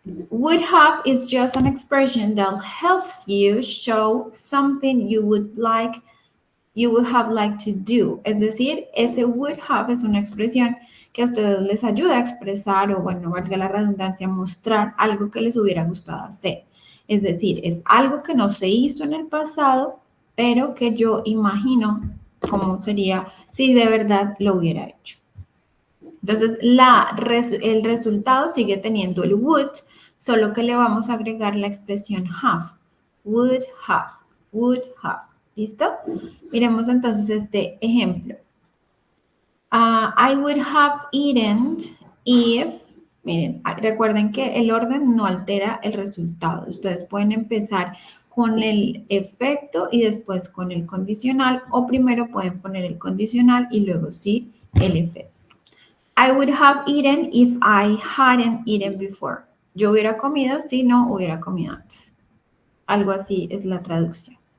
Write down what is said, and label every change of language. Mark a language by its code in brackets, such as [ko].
[en] Would have is just an expression that helps you show something you would have liked to do. [es] Es decir, ese would have es una expresión que a ustedes les ayuda a expresar o, bueno, valga la redundancia, mostrar algo que les hubiera gustado hacer. Es decir, es algo que no se hizo en el pasado, pero que yo imagino cómo sería si de verdad lo hubiera hecho. Entonces, el resultado sigue teniendo el would, solo que le vamos a agregar la expresión have. Would have, would have. ¿Listo? Miremos entonces este ejemplo. [en] I would have eaten if, [es] miren, recuerden que el orden no altera el resultado. Ustedes pueden empezar con el efecto y después con el condicional, o primero pueden poner el condicional y luego sí el efecto. [en] I would have eaten if I hadn't eaten before. [es] Yo hubiera comido si no hubiera comido antes. Algo así es la traducción.